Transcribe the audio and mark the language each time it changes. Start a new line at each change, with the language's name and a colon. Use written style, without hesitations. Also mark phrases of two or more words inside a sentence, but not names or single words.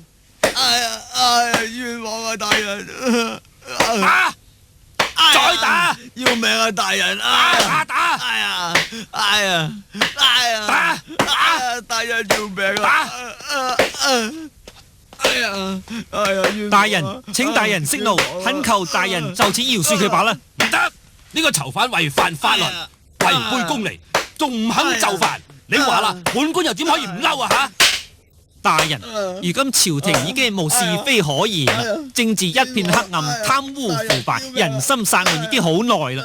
Cantonese: 哎呀，哎呀，冤枉啊，大人！打！再打！要命啊，大人！打！打！哎呀，哎呀，哎呀，打！打！大人要命啊！哎呀，哎呀，冤枉！大人，請大人息怒，懇求大人就此饒恕佢罷啦。唔得，呢個囚犯違反法律，違背公理，仲唔肯就範？你話啦，本官又點可以唔嬲啊？吓！大人，如今朝廷已經無是非可言啦，政治一片黑暗，貪污腐敗，人心散亂已經好耐啦。